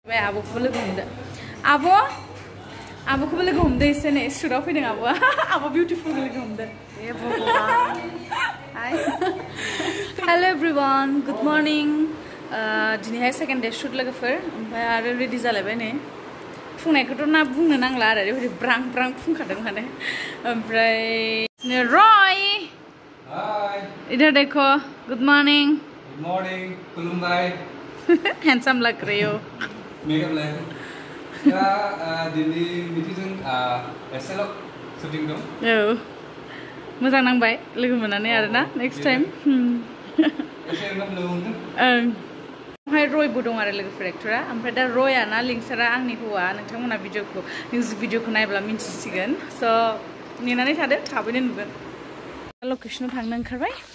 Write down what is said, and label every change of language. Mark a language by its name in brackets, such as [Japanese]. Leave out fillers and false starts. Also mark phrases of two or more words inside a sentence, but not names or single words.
[Bodo] आब'खौबो लोगो हमदो आब'खौबो लोगो हमदो एसे नै सुटआव फैदों आब'आ आब' बिउटिफुल लोगो हमदो ए भगवान [English] hi hello everyone good morning [Bodo] दिनैहाय [English] second day shoot [Bodo] लोगोफोर ओमफ्राय आरो रेडि जालायबाय नै फुंनायखौथ' ना बुंनो नांला आरो ओरैबायदि ब्रां ब्रां फुंखादों माने ओमफ्राय रय हाय [Hindi] इधर देखो [English] good morning [Bodo] खुलुमबाय [Hindi] हैंडसम लग रही हो [Bodo] मेकअप लायक दा दिनै मिथिजों एसेल' शुटिं दं औ मोजां नांबाय लोगो मोननानै आरोना [English] next time [Bodo] एसे लोगो मोनदों ओमफ्राय रयबो दं आरो लोगोफोर एक्टरा ओमफ्राय दा रयआ ना लिंसारा आंनि हौवा नोंथांमोना मिउजिक भिडिअखौ नायब्ला मिन्थिसिगोन स' नेनानै थादो थाबैनो नुगोन लकेसनाव थांनो ओंखारबाय